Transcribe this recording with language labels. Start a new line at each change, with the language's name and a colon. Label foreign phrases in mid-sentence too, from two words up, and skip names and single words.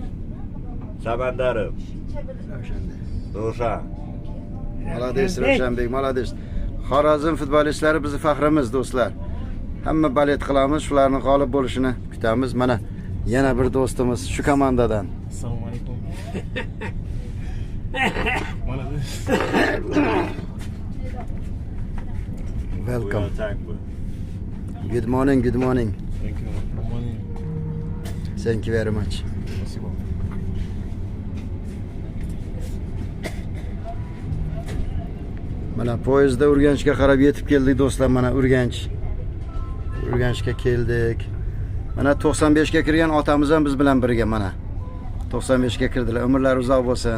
Uzbek: Samandarov. Ravshan.
Russian: Молодец, Ravshanbek, молодец.
Uzbek: Xorazm futbolistlari bizni faxrimiz, do'stlar. Hamma balet qilamiz, shularning g'olib bo'lishini kutamiz. Mana yana bir do'stimiz shu komandadan. Assalomu alaykum.
English: Welcome. Good morning, good morning. Thank you. Good morning. Thank you very much.
Russian: Спасибо.
Uzbek: Mana poyezdda Urganchga qarab yetib keldik do'stlar. Mana Urganchga keldik. Mana 95 ga kirgan otamiz ham biz bilan birga mana. 95 ga kirdilar. Umrlari uzoq bo'lsin.